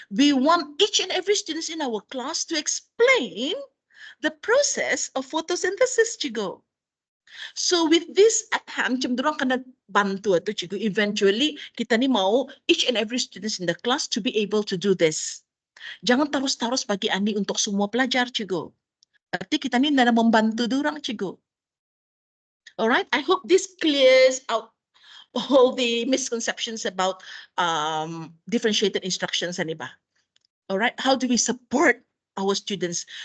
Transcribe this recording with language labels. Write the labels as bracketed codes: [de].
[en] We want each and every student in our class to explain the process of photosynthesis cikgu. So with this at hand, [ms] macam dorang kena bantu tu cikgu. [en] Eventually, [ms] kita ni mau [en] each and every student in the class to be able to do this. [ms] Jangan terus-terus bagi ani untuk semua pelajar cikgu. Berarti kita ni dalam membantu dorang cikgu. [en] Alright, I hope this clears out all the misconceptions about differentiated instructions, Aniba. Alright, how do we support our students?